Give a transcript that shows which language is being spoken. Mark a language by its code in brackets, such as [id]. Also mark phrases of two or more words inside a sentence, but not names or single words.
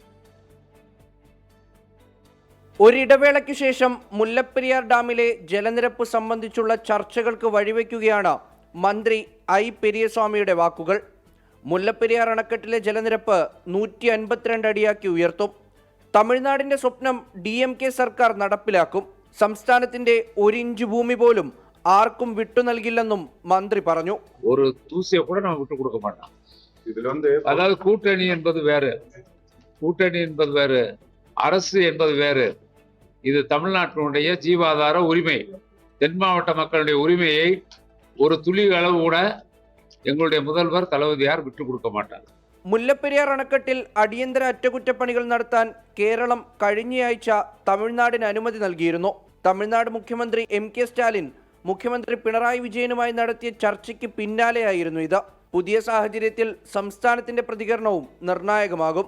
[ml] ഒരിടവേളയ്ക്കു ശേഷം മുല്ലപ്പെരിയാർ ഡാമിലെ ജലനിരപ്പ് സംബന്ധിച്ചുള്ള ചർച്ചകൾക്ക് വഴിവെക്കുകയാണ് മന്ത്രി I പെരിയസ്വാമിയുടെ വാക്കുകൾ. മുല്ലപ്പെരിയാർ അണക്കെട്ടിലെ ജലനിരപ്പ് 152 അടിയാക്കി ഉയർത്തും. തമിഴ്നാടിന്റെ സ്വപ്നം DMK സർക്കാർ നടപ്പിലാക്കും. സംസ്ഥാനത്തിന്റെ 1 ഇഞ്ച് ഭൂമി പോലും ആർക്കും വിട്ടു നൽകില്ലെന്നും മന്ത്രി പറഞ്ഞു. [ta] ஒரு தூசியை கூட நம்ம விட்டு கொடுக்க மாட்டோம். அதாவது கூட்டணி என்பது வேறு, அரசு என்பது வேறு. இது தமிழ்நாட்டினுடைய ஜீவாதார உரிமை, தென் மாவட்ட மக்களுடைய உரிமையை ஒரு துளி அளவு கூட எங்களுடைய முதல்வர் தளபதியார் விட்டு கொடுக்க மாட்டார். [ml] മുല്ലപ്പെരിയാർ അണക്കെട്ടിൽ അടിയന്തര അറ്റകുറ്റപ്പണികൾ നടത്താൻ കേരളം കഴിഞ്ഞയാഴ്ച തമിഴ്നാടിന് അനുമതി നൽകിയിരുന്നു. തമിഴ്നാട് മുഖ്യമന്ത്രി MK സ്റ്റാലിൻ മുഖ്യമന്ത്രി പിണറായി വിജയനുമായി നടത്തിയ ചർച്ചയ്ക്ക് പിന്നാലെയായിരുന്നു ഇത്. പുതിയ സാഹചര്യത്തിൽ സംസ്ഥാനത്തിന്റെ പ്രതികരണവും നിർണായകമാകും.